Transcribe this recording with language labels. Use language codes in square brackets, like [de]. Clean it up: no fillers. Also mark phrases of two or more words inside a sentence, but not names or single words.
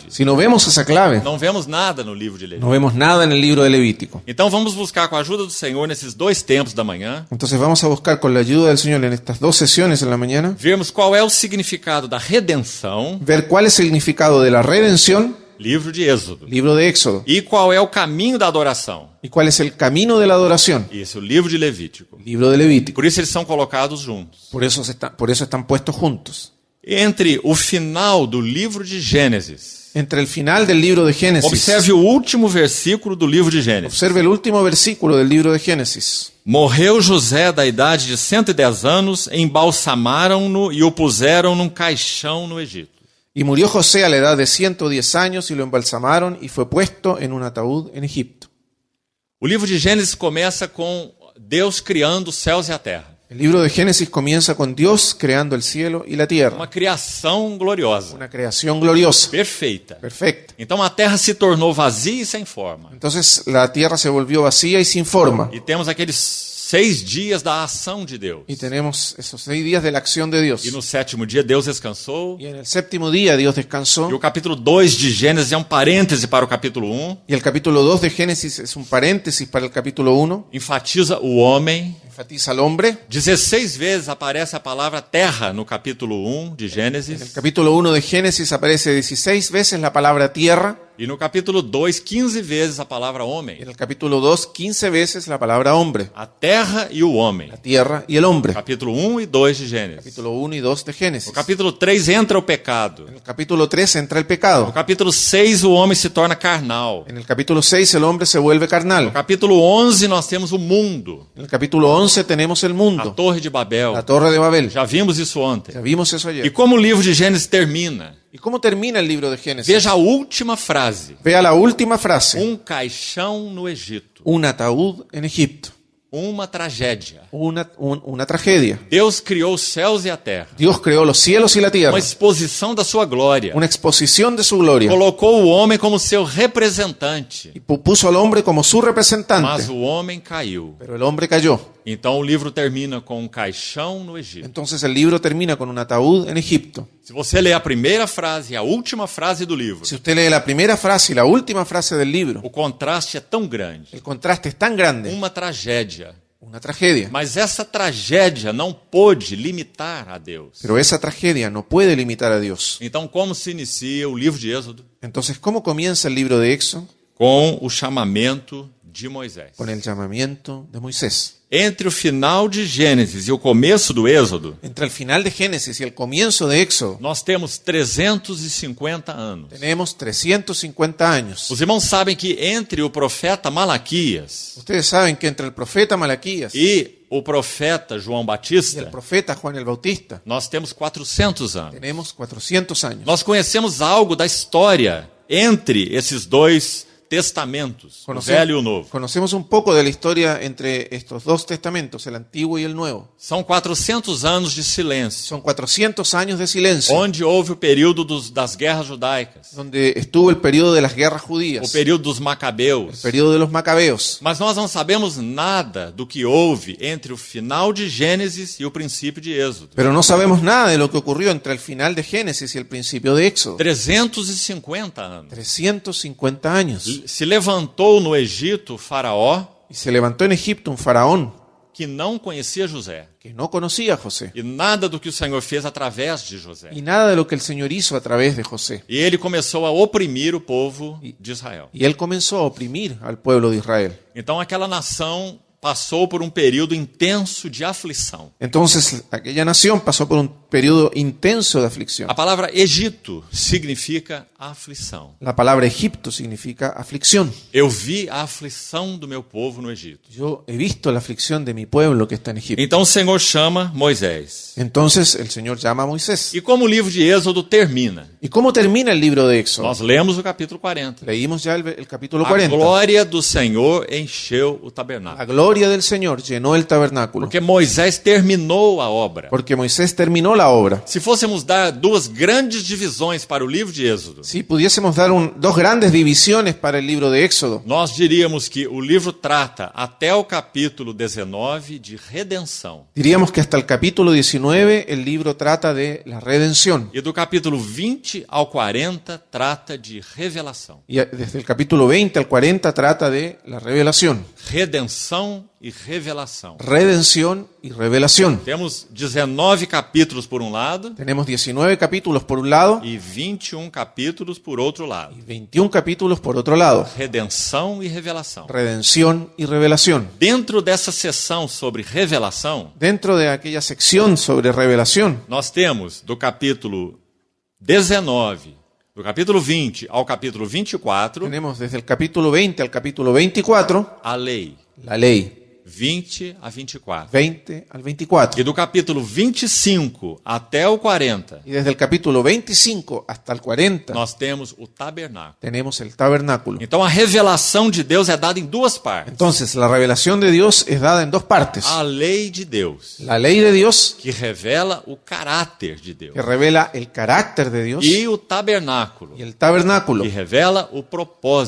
[es] Si no vemos esa clave, [pt] não vemos nada no livro de Levítico. [es] no vemos nada en el libro de Levítico. [pt] Então vamos buscar com a ajuda do Senhor nesses dois tempos da manhã, [es] Entonces vamos a buscar con la ayuda del Señor en estas dos sesiones en la mañana, [pt] vermos qual é o significado da redenção, [es] ver cuál es el significado de la redención, [pt] livro de Êxodo, [es] libro de Éxodo, [pt] e qual é o caminho da adoração, [es] y cuál es el camino de la adoración, [pt] esse é o livro de Levítico. [es] libro de Levítico. [pt] Por isso eles são colocados juntos. [es] Por eso están puestos juntos. [pt] Entre o final do livro de Gênesis, [es] Entre el final del libro de Génesis, [pt] observe o último versículo do livro de Gênesis. [es] observe el último versículo del libro de Génesis. [pt] Morreu José da idade de 110 anos, embalsamaram-no e o puseram num caixão no Egito. [es] Y murió José a la edad de 110 años y lo embalsamaron y fue puesto en un ataúd en Egipto. [pt] O livro de Gênesis começa com Deus criando os céus e a terra. [es] El libro de Génesis comienza con Dios creando el cielo y la tierra. [pt] Uma criação gloriosa, [es] Una creación gloriosa, [pt] perfeita. [es] perfecta. [pt] Então a terra se tornou vazia e sem forma. [es] Entonces la tierra se volvió vacía y sin forma. [pt] E temos aqueles 6 dias da ação de Deus. [es] Y tenemos esos 6 días de la acción de Dios. [pt] E no 7º dia Deus descansou. [es] Y en el séptimo día Dios descansó. [pt] E o capítulo 2 de Gênesis é um parêntese para o capítulo 1. [es] Y el capítulo 2 de Génesis es un paréntesis para el capítulo 1. [pt] Enfatiza o homem. [es] Enfatiza al hombre. [pt] 16 vezes aparece a palavra terra no capítulo 1 de [es] En el [pt] Gênesis. [es] capítulo 1 de Génesis aparece 16 veces la palabra tierra. [pt] E no capítulo 2, 15 vezes a palavra homem. [es] En el capítulo 2, 15 veces la palabra hombre, [pt] A terra e o homem. [es] la tierra y el hombre. [pt] Capítulo 1 e 2 de Gênesis. [es] Capítulo 1 y 2 de Génesis. [pt] No capítulo 3 entra o pecado. [es] En el capítulo 3 entra el [pt] No [es] pecado. [pt] capítulo 6 o homem se torna carnal. [es] En el capítulo 6 el hombre se vuelve [pt] No [es] carnal. [pt] capítulo 11 nós temos o mundo, [es] En el capítulo 11 tenemos el [pt] a [es] mundo, [pt] Torre de Babel. [es] la torre de Babel. [pt] Já vimos isso ontem. [es] Ya vimos eso [pt] E [es] ayer. [pt] como o livro de Gênesis termina? [es] ¿Y cómo termina el libro de Génesis? [pt] Veja a última frase. [es] Vea la última frase. [pt] Caixão no Egito. [es] Un ataúd en Egipto. [pt] Uma tragédia. [es] Una tragedia. [pt] Deus criou os céus e a terra. [es] Dios creó los cielos y la tierra. [pt] Uma exposição da sua glória. [es] Una exposición de su gloria. [pt] Colocou o homem como seu representante. [es] Y puso al hombre como su [pt] Mas [es] representante. [pt] o homem caiu. [es] Pero el hombre cayó. [pt] Então o livro termina com caixão no Egito. [es] Entonces el libro termina con un ataúd en Egipto. [pt] Se você ler a primeira frase e a última frase do livro, [es] Si usted lee la primera frase y la última frase del libro, [pt] o contraste é tão grande. [es] el contraste es tan grande. [pt] Uma tragédia. [es] Una tragedia. [pt] Mas essa tragédia não pôde limitar a Deus. [es] Pero esa tragedia no puede limitar a Dios. [pt] Então, como se inicia o livro de Êxodo? [es] Entonces, ¿cómo comienza el libro de Éxodo? [pt] Com o chamamento de Moisés. [es] Con el llamamiento de Moisés. [pt] Entre o final de Gênesis e o começo do Êxodo, [es] Entre el final de Génesis y el comienzo de Éxodo, [pt] nós temos 350 anos. [es] tenemos 350 años. [pt] Os irmãos sabem que entre o profeta Malaquias [es] Ustedes saben que entre el profeta Malaquías y [pt] e o profeta João [es] el [pt] Batista, [es] profeta Juan el Bautista, [pt] nós temos 400 anos. [es] tenemos 400 años. [pt] Nós conhecemos algo da história entre esses dois testamentos, o Velho e o Novo. [es] Conocemos un poco de la historia entre estos dos testamentos, el Antiguo y el Nuevo. [pt] São 400 anos de silêncio, [es] Son 400 años de silencio, [pt] onde houve o período das guerras judaicas, [es] donde estuvo el periodo de las guerras [pt] o [es] judías, [pt] período dos [es] el [pt] Macabeus. [es] periodo de los macabeos. [pt] Mas nós não sabemos nada do que houve entre o final de Gênesis e o princípio de Êxodo. [es] Pero no sabemos nada de lo que ocurrió entre el final de Génesis y el principio de Éxodo. [pt] 350 anos. [es] 350 años. [pt] Se levantou no Egito o faraó [es] Y se levantó en Egipto un faraón [pt] que não conhecia José. [es] que no conocía a José. [pt] E nada do que o Senhor fez através de José. [es] Y nada de lo que el Señor hizo a través de José. [pt] E ele começou a oprimir o povo de Israel. [es] Y él comenzó a oprimir al pueblo de Israel. [pt] Então aquela nação passou por um período intenso de aflição. [es] Entonces aquella nación pasó por un periodo intenso de aflicción. [pt] A palavra Egito significa aflição. [es] La palabra Egipto significa aflicción. [pt] Eu vi a aflição do meu povo no Egito. [es] Yo he visto la aflicción de mi pueblo que está en Egipto. [pt] Então o Senhor chama Moisés. [es] Entonces el Señor llama a Moisés. [pt] E como o livro de Êxodo termina? [es] ¿Y cómo termina el libro de Éxodo? [pt] Nós lemos o capítulo 40. [es] Leímos ya el capítulo [pt] A [es] 40. [pt] glória do Senhor encheu o [es] La [pt] tabernáculo. [es] gloria del Señor llenó el tabernáculo. [pt] Porque Moisés terminou a obra. [es] Porque Moisés terminó la obra. [pt] Se fôssemos dar duas grandes divisões para o livro de Êxodo, [es] Si pudiésemos dar dos grandes divisiones para el libro de Éxodo, [pt] nós diríamos que o livro trata até o capítulo 19 de redenção. [es] diríamos que hasta el capítulo 19 el libro trata de la redención. [pt] E do capítulo 20 ao 40 trata de revelação. [es] Y desde el capítulo 20 al 40 trata de la revelación. [pt] Redenção e revelação. [es] Redención y revelación. [pt] Temos 19 capítulos por um lado [es] Tenemos 19 capítulos por un lado [pt] e 21 capítulos por outro lado. [es] y 21 capítulos por otro lado. [pt] Redenção e revelação. [es] Redención y revelación. [pt] Dentro dessa sessão sobre revelação, [es] Dentro de aquella sección sobre revelación, [pt] nós temos do capítulo 19, do capítulo 20 ao capítulo 24, [es] tenemos desde el capítulo 20 al capítulo 24 [pt] a lei, [es] la ley, [pt] 20 a 24. [es] 20 al 24. [pt] E do capítulo 25 até o 40, [es] Y desde el capítulo 25 hasta el 40 [pt] nós temos o tabernáculo. [es] tenemos el tabernáculo. [pt] Então a revelação de Deus é dada em duas partes. [es] Entonces, la revelación de Dios es dada en dos partes. [pt] A lei de Deus, [es] La ley de Dios, [pt] que revela o caráter de Deus, [es] que revela el carácter de Dios, [pt] e o tabernáculo, [es] y el tabernáculo, [pt] que revela o propósito de